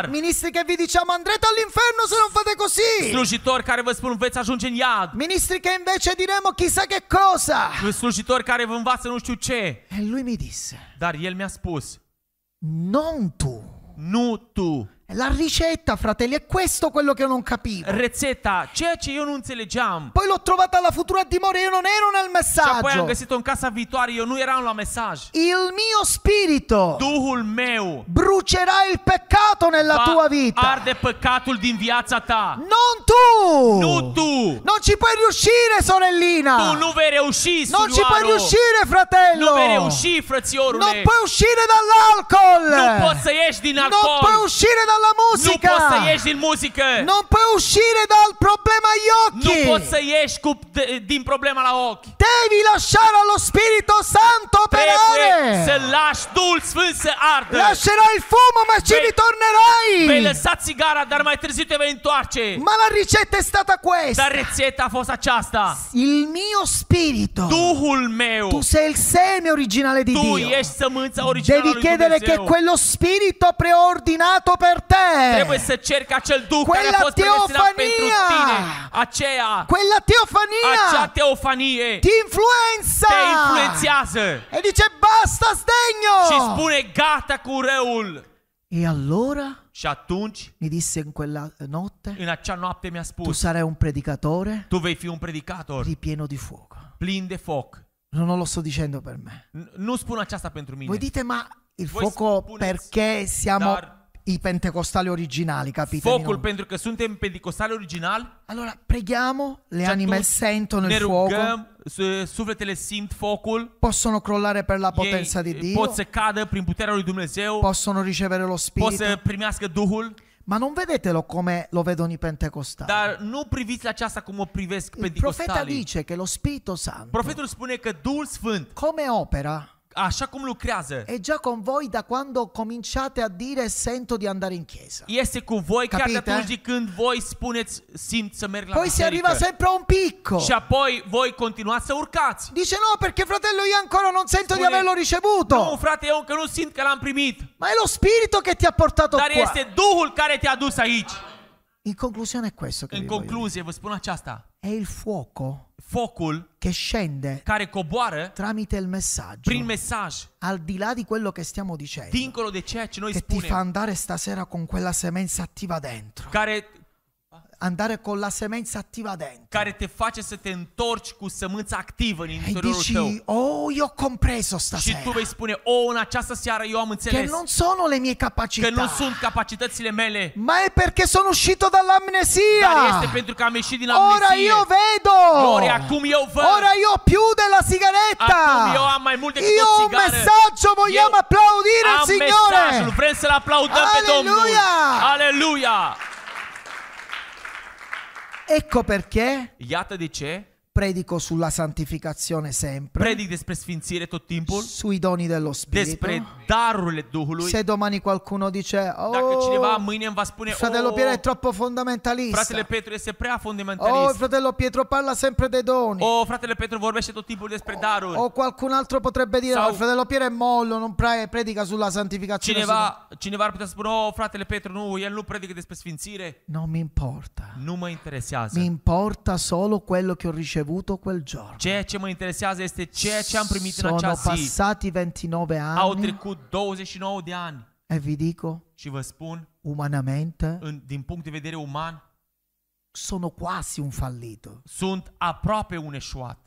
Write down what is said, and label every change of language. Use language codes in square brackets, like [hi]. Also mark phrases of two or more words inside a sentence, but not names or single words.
[it] Ministri che vi diciamo andrete all'inferno se non fate così. [ro] Slujitori care vă spun veți ajunge în iad. [it] Ministri che invece diremo chissà che cosa. [ro] Slujitori care vă învață nu știu ce. [it] E lui mi disse, [ro] Dar el mi-a spus, [it] non tu. [ro] nu tu. [it] La ricetta, fratelli, è questo quello che non capivo. [ro] Rețeta, ceea ce eu nu înțelegeam. [it] Poi l'ho trovata alla futura dimora, io non ero nel [ro] Și apoi am [it] messaggio. [ro] găsit-o în casa viitoare, eu nu eram la mesaj. [it] Il mio spirito [ro] Duhul meu [it] brucerà il peccato nella tua vita. [ro] arde păcatul din viața ta. [it] Non tu. [ro] Nu tu. [it] Non ci puoi riuscire, sorellina. [ro] Tu nu vei reuși, [it] Non ci puoi [ro] surioaro. [it] riuscire, fratello. [ro] Nu vei reuși, frățiorule. [it] Non puoi uscire dall'alcol. [ro] Nu poți să ieși din [it] Non [ro] alcool. [it] puoi uscire dalla [ro] Nu [it] musica. [ro] poți să ieși din muzică. [it] Non puoi uscire dal problema agli [ro] Nu [it] occhi. [ro] poți să ieși din problema la ochi. [it] Devi lasciare allo Spirito Santo [ro] Trebuie [it] operare. [ro] să lași Duhul Sfânt să ardă. [it] Lascerai il fumo, ma ci [ro] Vei [it] ritornerai. [ro] lăsa țigara, dar mai târziu te vei întoarce. [it] Ma la ricetta è stata questa. [ro] Dar rețeta a fost aceasta. [it] Il mio spirito. [ro] Duhul meu. [it] Tu sei il seme originale di [ro] Tu [it] Dio. [ro] ești sămânța originală [it] Devi [ro] lui [it] chiedere che [ro] Dumnezeu. [it] quello spirito preordinato per [ro] Trebuie [it] te, [ro] să ceri ca acel Duh care [it] Quella [ro] a fost predestinat pentru [it] teofania. [ro] tine. Aceea, [it] quella [ro] acea [it] teofania [ro] teofanie [it] ti influenza [ro] te influențează. [it] e dice basta [ro] Și [it] sdegno. [ro] spune gata cu răul. [it] E allora [ro] Și atunci, [it] mi disse in quella notte, [ro] în acea noapte mi-a [it] tu [ro] spus, [it] sarai un predicatore [ro] tu vei fi un predicator [it] ripieno di fuoco. [ro] plin de foc. [it] Non lo sto dicendo per me. [ro] Nu spun aceasta pentru mine. [it] Voi dite ma il [ro] Voi [it] fuoco [ro] spuneți, [it] perché siamo [ro] dar [it] i pentecostali originali, capite? [ro] Focul pentru că suntem pentecostali originali. [it] Allora preghiamo, le [ro] Și [it] anime [ro] atunci [it] sentono [ro] ne [it] il fuoco, [ro] rugăm, sufletele simt focul. [it] possono crollare per la potenza di [ro] Ei [it] Dio, [ro] pot să cadă prin puterea lui Dumnezeu. [it] possono ricevere lo [ro] Pot [it] Spirito, [ro] să primească Duhul. [it] ma non vedetelo come lo vedono i pentecostali. [ro] Dar nu priviți la aceasta cum o privesc [it] Il profeta [ro] pentecostalii. [it] dice che lo Spirito Santo, [ro] Profetul spune că Duhul Sfânt, [it] come opera, [ro] așa cum lucrează, [it] è già con voi da quando cominciate a dire sento di andare in chiesa. [ro] este cu voi chiar de [it] Capite? [ro] atunci de când voi spuneți simt să merg la [it] Poi si arriva [ro] biserică. [it] sempre a un picco. [ro] Și apoi voi continuați să urcați. [it] Dice no, perché fratello io ancora non sento di [ro] Spune, [it] averlo ricevuto. [ro] Nu, frate, eu încă nu simt că l-am primit. [it] Ma è lo Spirito che ti ha portato [ro] Dar [it] qua. [ro] este Duhul care te-a dus aici. [it] In conclusione è questo che [ro] În [it] vi voglio dire. [ro] concluzie, vă spun aceasta. [it] È il fuoco [ro] Focul [it] che scende [ro] care coboară [it] tramite il messaggio, [ro] prin mesaj, [it] al di là di quello che stiamo dicendo, [ro] dincolo de ceea ce noi [it] che ti fa [ro] spunem, [it] andare stasera con quella semenza attiva dentro. [ro] care [it] Andare con la semenza attiva dentro. [ro] care te face să te întorci cu sămânța activă în [it] E [ro] interiorul tău. [it] dici, oh, io ho compreso [ro] Și [it] stasera [ro] tu vei spune, în această seară eu am [it] che [ro] înțeles [it] non sono le mie [ro] că [it] capacità, [ro] nu sunt capacitățile mele, [it] ma è perché sono uscito [ro] dar [it] dall'amnesia. [ro] este pentru că am ieșit din [it] Ora [ro] amnesie. [it] io vedo. [ro] Ori acum eu văd. [it] Ora io ho più della sigaretta. [ro] Acum eu am mai mult decât [it] Io [ro] o [it] ho un [ro] țigară. [it] messaggio, vogliamo [ro] Eu [it] applaudire il [ro] am [it] Signore. [ro] mesajul, vrem să-L aplaudăm pe Domnul. Aleluia! Aleluia! [it] Ecco perché [ro] Iată de ce [it] predico sulla santificazione sempre, [ro] predic despre sfințire tot timpul, [it] sui doni dello Spirito. [ro] despre darurile Duhului. [it] Se domani qualcuno dice, [ro] Dacă cineva [it] oh, [ro] mâine îmi va spune, [it] fratello Piero è troppo fondamentalista. [ro] fratele Petru este prea [it] Oh, [ro] fundamentalist. [it] fratello Pietro parla sempre dei doni. [ro] Fratele Petru vorbește tot timpul despre daruri. [it] O qualcun altro potrebbe dire, [ro] Sau- [it] oh, fratello Piero è mollo, non predica sulla santificazione. [ro] Cineva ar putea să spună, fratele Petru, nu, el nu predică despre sfințire. [it] Non mi importa. [ro] Nu mă interesează. [it] Mi importa solo quello che ho ricevuto quel giorno. [ro] Ceea ce mă interesează este ceea ce am primit în [it] Sono [ro] acea zi. [it] passati 29 [ro] Au [it] anni [ro] trecut 29 de ani [it] e vi dico, [ro] și vă spun, [it] umanamente [ro] din punct de vedere uman, [it] sono quasi un fallito, [ro] sunt aproape un eșuat.